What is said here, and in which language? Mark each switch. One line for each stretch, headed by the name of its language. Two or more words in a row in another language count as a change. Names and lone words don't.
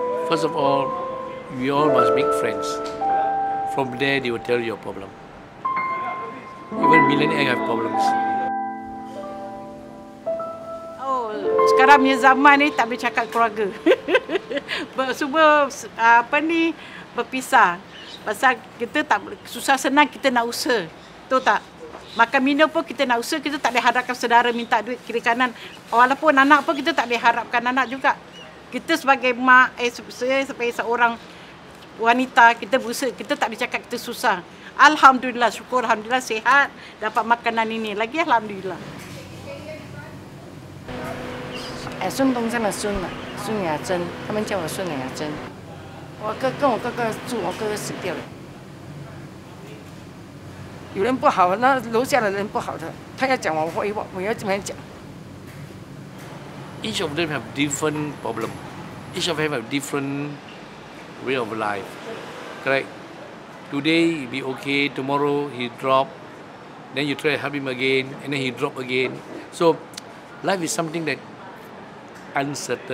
English: First of all, we all must make friends. From there, they will tell you your problem. Even millionaires have problems.
Malay: Oh, sekarang punya zaman ni tak boleh cakap keluarga. Semua berpisah. Pasal kita tak susah senang kita nak usaha. Tahu tak? Makan minum pun kita nak usaha, kita tak boleh harapkan saudara minta duit kiri kanan. Walaupun anak pun kita tak boleh harapkan anak juga. Kita sebagai mak, saya sebagai seorang wanita, kita berusaha, kita tak boleh cakap kita susah. Alhamdulillah, syukur Alhamdulillah sihat, dapat makanan ini. Lagi Alhamdulillah.
Chinese: 孙东山的孙啊，孙雅珍，他们叫我孙雅珍。我跟我哥哥住，我哥哥死掉了。有人不好，那楼下的人不好的，他要讲我坏话，我要怎么讲
English: ？Each of them have different problem. Each of them have different way of life. Correct? Today he be okay, tomorrow he drop, then you try to help him again, and then he drop again. So life is something that uncertain.